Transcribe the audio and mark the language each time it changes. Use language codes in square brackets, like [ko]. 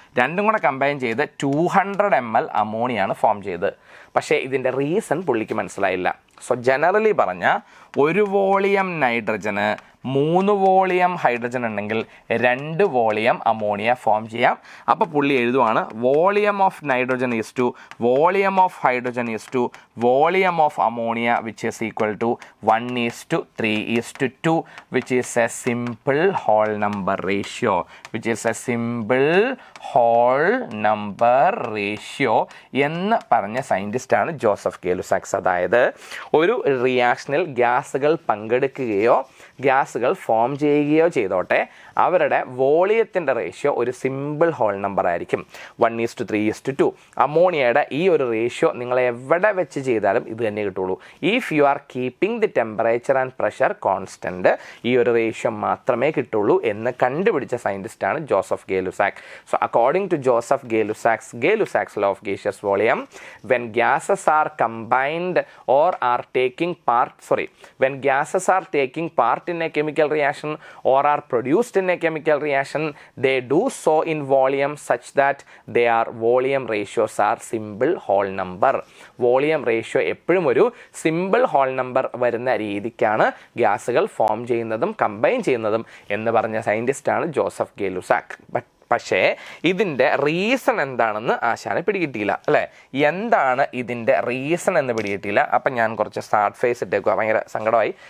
[ml] രണ്ടും കൂടെ കമ്പൈൻ ചെയ്ത് 200 ml അമോണിയാണ് ഫോം ചെയ്തത്. പക്ഷേ ഇതിൻ്റെ റീസൺ പുള്ളിക്ക് മനസ്സിലായില്ല. സോ ജനറലി പറഞ്ഞാൽ 1 വോളിയം നൈട്രജന് 3 വോളിയം ഹൈഡ്രജൻ ഉണ്ടെങ്കിൽ 2 വോളിയം അമോണിയ ഫോം ചെയ്യാം. അപ്പോൾ പുള്ളി എഴുതുവാണ് volume of [en] hydrogen is to volume of hydrogen is to volume of ammonia, which is equal to 1:3:2, which is a simple whole number ratio, which is a simple whole number ratio [ml] എന്ന് പറഞ്ഞ സയൻറ്റിസ്റ്റാണ് [en] Joseph Gay Lussac's. [ml] അതായത് ഒരു റിയാക്ഷനിൽ ഗ്യാസുകൾ പങ്കെടുക്കുകയോ ഗ്യാസുകൾ form ചെയ്യുകയോ ചെയ്തോട്ടെ, അവരുടെ വോളിയത്തിൻ്റെ ratio ഒരു simple whole number ആയിരിക്കും. 1:3:2. അമോണിയയുടെ ഈ ഒരു റേഷ്യോ നിങ്ങൾ എവിടെ വെച്ച് ചെയ്താലും ഇത് തന്നെ കിട്ടുള്ളൂ. [en] if you are keeping the temperature and pressure constant, [ml] ഈ ഒരു റേഷ്യോ മാത്രമേ കിട്ടുള്ളൂ എന്ന് കണ്ടുപിടിച്ച സയൻറ്റിസ്റ്റാണ് Joseph gay Lussac. [en] So according to Joseph Gay Lussac's law of gaseous volume, when gases are combined or are taking part, when gases are taking part in a chemical reaction or are produced in a chemical reaction, they do so in volume such that their volume ratios are simple whole number. [ml] Volume ratio എപ്പോഴും ഒരു simple whole number വരുന്ന രീതിക്കാണ് ഗ്യാസുകൾ form ചെയ്യുന്നതും combine ചെയ്യുന്നതും എന്ന് പറഞ്ഞ സയൻറ്റിസ്റ്റാണ് Joseph ഗേ Lussac. പക്ഷേ ഇതിൻ്റെ റീസൺ എന്താണെന്ന് ആശാന് പിടികിട്ടിയില്ല അല്ലേ? എന്താണ് ഇതിൻ്റെ റീസൺ എന്ന് പിടികിട്ടിയില്ല. അപ്പം ഞാൻ കുറച്ച് സ്റ്റാർട്ട് ഫേസ് ഇട്ടേക്കുക, ഭയങ്കര സങ്കടമായി.